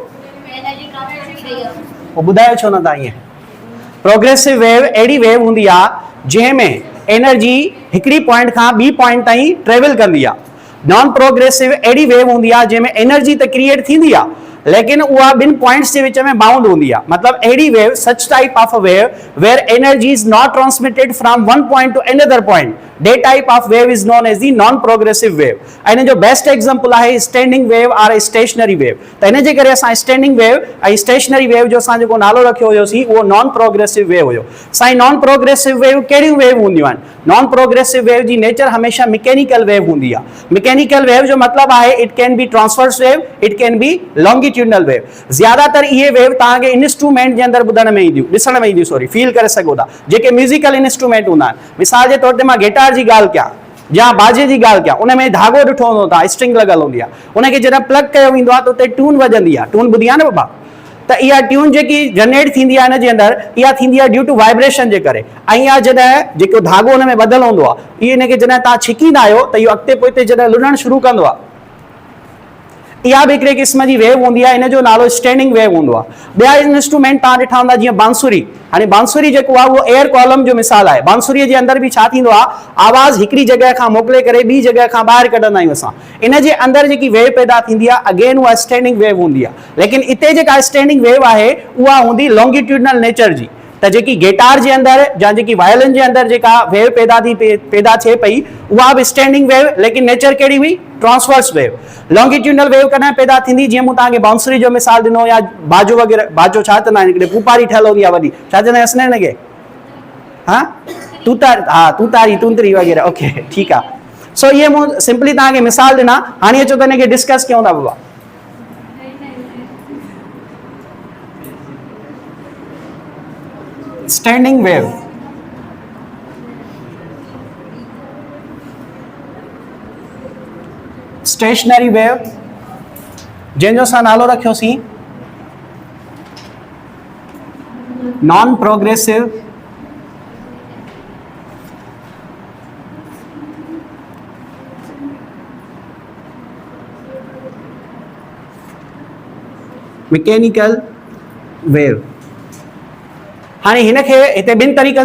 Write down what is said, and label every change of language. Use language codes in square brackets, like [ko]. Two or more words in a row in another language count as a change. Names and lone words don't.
[sd] पोइ ॿुधायो छो न तव्हां ईअं [en] progressive wave [sd] अहिड़ी वेव हूंदी आहे जंहिंमें एनर्जी हिकिड़ी पॉइंट खां ॿी पॉइंट ताईं ट्रेवल कंदी आहे [en] non progressive [sd] अहिड़ी वेव हूंदी आहे जंहिंमें एनर्जी त क्रिएट थींदी आहे लेकिन उहा ॿिनि पॉइंट्स जे विच में बाउंड हूंदी आहे मतलब अहिड़ी वेव [en] such type of a wave where energy is not transmitted from one point to another point that type of wave is known as the non progressive wave and [sd] जो [en] best example [sd] है [en] standing wave or a stationary wave [sd] तो इन जे करे असां [en] standing wave [sd] ऐं [en] stationary wave [sd] जो असां जेको नालो रखियो हुयोसीं उहो [en] non progressive wave [sd] हुयो साईं [en] non progressive wave [sd] कहिड़ियूं वेव हूंदियूं आहिनि [en] non progressive wave [sd] जी नेचर हमेशा [en] mechanical wave [sd] हूंदी आहे [en] mechanical wave [sd] जो मतलब आहे [en] it can be transverse wave it can be longitudinal wave [sd] ज्यादातर इहे वेव तव्हांखे इंस्ट्रूमेंट जे अंदरि ॿुधण में ईंदियूं ॾिसण में ईंदियूं सॉरी फील करे सघो था जेके [en] musical instrument [sd] हूंदा आहिनि मिसाल जे तौर ते मां गिटार जी ॻाल्हि कयां या बाजे जी ॻाल्हि कयां उन में धागो ॾिठो हूंदो तव्हां स्ट्रिंग लॻल हूंदी आहे उनखे जॾहिं प्लग कयो वेंदो आहे त उते ट्यून वॼंदी आहे ट्यून ॿुधी आहे न बाबा त इहा ट्यून जेकी जनरेट थींदी आहे हिन जे अंदरि इहा थींदी आहे [en] due to vibration [sd] जे करे ऐं इहा जॾहिं जेको धागो हुन में ॿधल हूंदो आहे इहे हिनखे जॾहिं तव्हां छिकींदा आहियो त इहो अॻिते पोइते जॾहिं लुॾणु शुरू कंदो आहे इहा बि हिकिड़े क़िस्म जी वेव हूंदी आहे इन जो नालो [en] standing wave [sd] हूंदो आहे ॿिया इंस्ट्रूमेंट तव्हां ॾिठा हूंदा जीअं बांसुरी हाणे बांसुरी जेको आहे उहो [en] air column [sd] जो मिसाल आहे बांसुरीअ जे अंदरि बि छा थींदो आहे आवाज़ हिकिड़ी जॻह खां मोकिले करे ॿी जॻह खां ॿाहिरि कढंदा आहियूं असां इन जे अंदरि जेकी वेव पैदा थींदी आहे अगेन उहा [en] standing wave [sd] हूंदी आहे लेकिन इते जेका [en] standing wave [sd] आहे उहा हूंदी लॉन्गिट्यूडनल नेचर जी त जेकी गिटार जे अंदरि या जेकी वायलिन जे अंदरि जेका वेव पैदा थिए पई उहा बि [en] standing wave [sd] लेकिन नेचर कहिड़ी हुई [en] transverse wave longitudinal wave [sd] कॾहिं पैदा थींदी जीअं मूं तव्हांखे बांसुरी जो मिसाल ॾिनो या बाजो वग़ैरह बाजो छा चवंदा आहिनि हिकिड़े पुपारी ठहियल हूंदी आहे वॾी छा चवंदा आहिनि असने हिनखे हा तूतारी तूंतरी वग़ैरह ओके ठीकु आहे सो इहे मूं सिंपली तव्हांखे मिसाल ॾिना हाणे अचो त हिनखे डिस्कस कयूं था बाबा [en] standing wave stationary wave [sd] जंहिंजो असां नालो रखियोसीं [en] non progressive mechanical wave [sd] हाणे हिनखे हिते ॿिनि तरीक़नि